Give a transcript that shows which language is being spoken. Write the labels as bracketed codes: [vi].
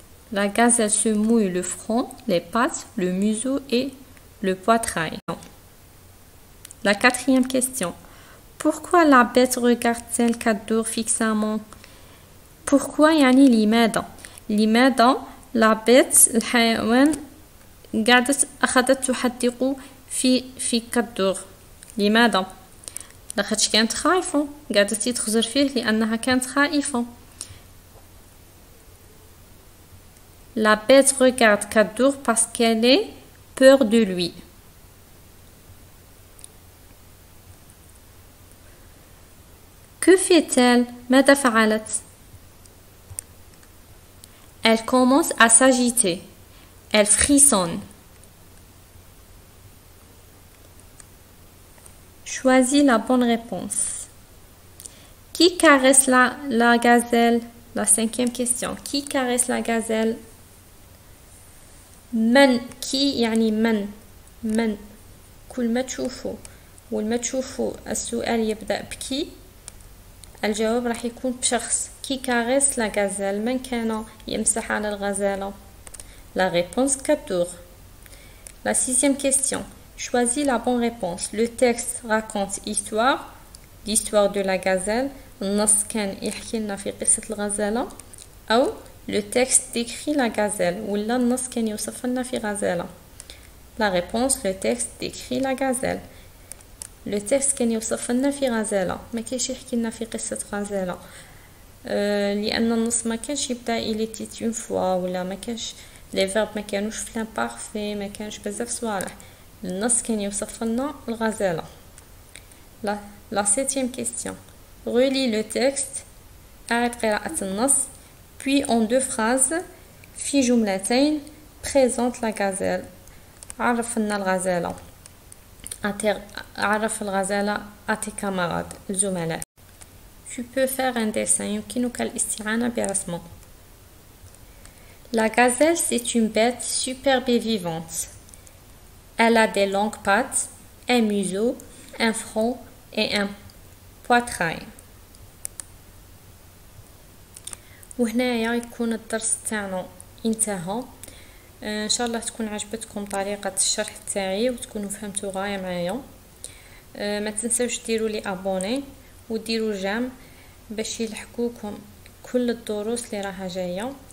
[fr] La gazelle se mouille le front, les pattes, le museau et le poitrail. La quatrième question. Pourquoi la bête regarde-t-elle كالدور fixement? Pourquoi [ar] يعني لماذا؟ لماذا [fr] la bête [ar] الحيوان أخذت تحدق في كالدور؟ لماذا؟ لاخاطش كانت خايفة، قعدت تخزر فيه لأنها كانت خائفة. [fr] La bête regarde Kaddour parce qu'elle a peur de lui. Que fait-elle? [ar] ماذا فعلت? [fr] Elle commence à s'agiter. Elle frissonne. Choisis la bonne réponse. Qui caresse la gazelle? La cinquième question. Qui caresse la gazelle? [ar] من كي يعني من كل ما تشوفوا ولما تشوفوا السؤال يبدأ بكي الجواب راح يكون بشخص. كي كاريس لا غازيل؟ من كان يمسح على الغزالة؟ [fr] La réponse Kaddour. La sixième question. Choisis la bonne réponse. Le texte raconte l'histoire de la gazelle. [ar] النص كان يحكي لنا في قصة الغزالة. أو [fr] le texte décrit la gazelle [ar] ولا النص كان يوصف لنا في غزالة. [fr] La réponse, le texte décrit la gazelle. Le texte [ar] كان يوصف لنا في غزالة، ما كانش يحكي لنا في قصة غزالة. لأن النص ما كانش يبدأ [fr] il était une fois [ar] ولا ما كانش [fr] les verbes [ar] ما كانوش في [fr] l'imparfait، [ar] ما كانش بزاف صوالح. النص كان يوصف لنا الغزالة. [fr] La septième question. Relis le texte. [ar] أعد قراءة النص. [fr] Puis en deux phrases, [ar] في جملتين [fr] présente la gazelle. [ar] عرف لنا الغزالة. عرف الغزالة [fr] à tes camarades, [ar] الزملاء. [fr] Tu peux faire un dessin. [ar] يمكنك الاستعانة برسمه. [fr] La gazelle, c'est une bête superbe et vivante. Elle a des longues pattes, un museau, un front et un poitrail. [ar] وهنايا يكون الدرس تاعنا انتهى. ان شاء الله تكون عجبتكم طريقة الشرح تاعي وتكونوا فهمتوا غاية معايا. ما تنسوش ديروا لي ابوني وديروا جيم باش يلحقوكم كل الدروس اللي راها جايه.